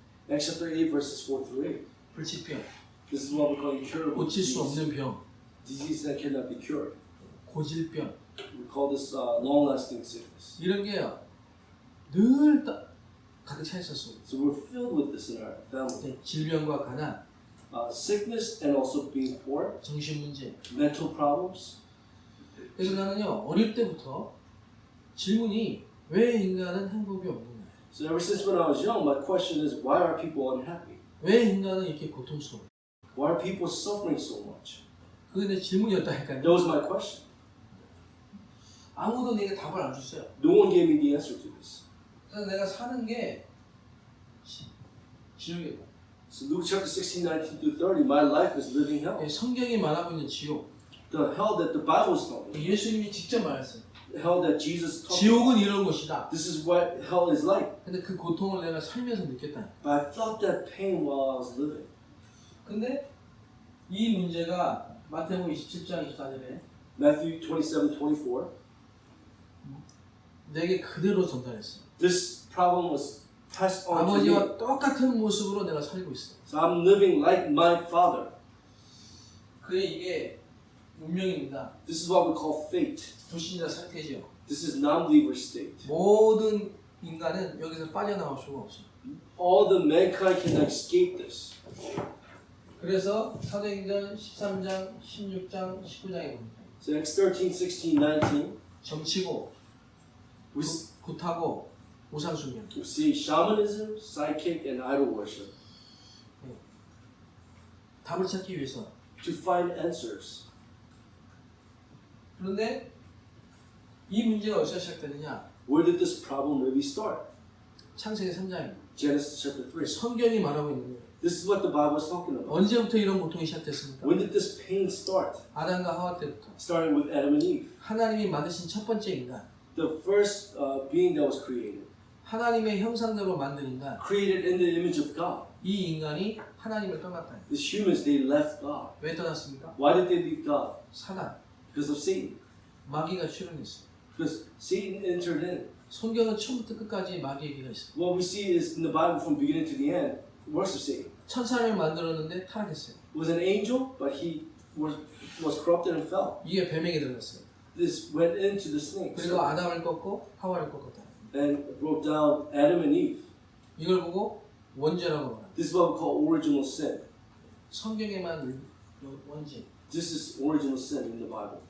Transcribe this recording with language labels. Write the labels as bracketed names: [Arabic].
[English] Acts chapter 8 verses 4 through 8. [Korean] 불치병, [English] This is what we call incurable [Korean] 고칠 수 [English] disease. [Korean] 없는 병, [English] Disease that cannot be cured. [Korean] 고질병 [English] We call this long-lasting sickness. [Korean] 이런 게요 늘 가득 차 있었어요. [English] So we're filled with this in our family. [Korean] 질병과 가난, [English] Sickness and also being poor, [Korean] 정신 문제. [English] mental problems. [Korean] 그래서 나는요 어릴 때부터 질문이 왜 인간은 행복이 없는 거예요? [English] So ever since when I was young, my question is, why are people unhappy? [Korean] 왜 인간은 이렇게 고통스러워? [English] Why are people suffering so much? [Korean] 그게 내 질문이었다니까요. [English] That was my question. [Korean] 아무도 내게 답을 안 줬어요. [English] No one gave me the answer to this. [Korean] 그래서 내가 사는 게 지옥이다. [English] So Luke chapter 16, 19 to 30, my life is living hell. [Korean] 성경이 말하고 있는 지옥. [English] The hell that the Bible is talking about. [Korean] 예수님이 직접 말했어요. [English] The hell that Jesus talked about. [Korean] 지옥은 이런 곳이다. [English] This is what hell is like. [Korean] 근데 그 고통을 내가 살면서 느꼈다. [English] But I felt that pain while I was living. [Korean] 근데 이 문제가 마태복음 27장 24절에 [English] Matthew 27:24. [Korean] 내게 그대로 전달했어요. [English] This problem was passed on to me. [Korean] 아버지와 똑같은 모습으로 내가 살고 있어. [English] So I'm living like my father. [Korean] 그래 이게 운명입니다. [English] This is what we call fate. [Korean] 불신자 상태죠. [English] This is non-believer state. [Korean] 모든 인간은 여기서 빠져나올 수가 없어요. [English] All the mankind can escape this. [Korean] 그래서 사도행전 13장, 16장, 19장에 보니까 [English] So Acts 13, 16, 19, [Korean] 점치고 [English] we [Korean] 굿하고 우상숭배. [English] see shamanism, psychic, and idol worship [Korean] 답을 찾기 위해서. [English] to find answers. [Korean] 그런데 이 문제가 어디서 시작되느냐? [English] Where did this problem really start? [Korean] 창세기 3장입니다. [English] Genesis chapter 3. [Korean] 성경이 말하고 있는 거예요. [English] This is what the Bible is talking about. [Korean] 언제부터 이런 고통이 시작됐습니까? [English] When did this pain start? [Korean] 아담과 하와 때부터. [English] Starting with Adam and Eve. [Korean] 하나님이 만드신 첫 번째 인간. [English] The first being that was created. [Korean] 하나님의 형상대로 만든 인간. [English] Created in the image of God. [Korean] 이 인간이 하나님을 떠났다. [English] These humans, they left God. [Korean] 왜 떠났습니까? [English] Why did they leave God? [Korean] 사단, [English] Because of Satan. [Korean] 마귀가 출현했어요. [English] Because Satan entered in. [Korean] 성경은 처음부터 끝까지 마귀 얘기가 있어요. [English] What we see is in the Bible from beginning to the end, works of Satan. [Korean] 천사를 만들었는데 타락했어요. [English] Was an angel, but he was corrupted and fell. [Korean] 이게 뱀에게 들어갔어요. [English] This went into the snake [Korean] 그리고 아담을 꺾고 하와를 꺾었다. [English] and broke down Adam and Eve. [Korean] 이걸 보고 원죄라고 말합니다. [English] This is what we call original sin. [Korean] 성경에만 원죄. [English] This is original sin in the Bible.